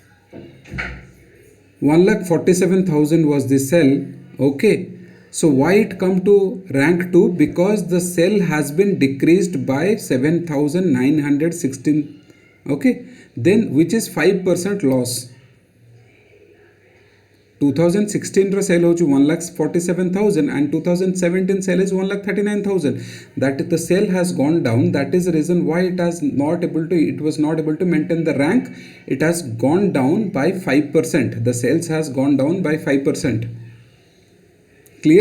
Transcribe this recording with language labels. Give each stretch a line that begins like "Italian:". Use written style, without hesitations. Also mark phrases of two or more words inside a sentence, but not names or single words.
English: 1,47,000 was the cell. Okay. So why it come to rank 2? Because the cell has been decreased by 7,916. Okay. Then which is 5% loss.
Odia: 2016 ର ସେଲ୍ ହେଉଛି 1,47,000
English: and 2017 sale is 1,39,000. That the sale has gone down. That is the reason why it was not able to maintain the rank. It has gone down by 5%. The sales has gone down by 5%. Clear?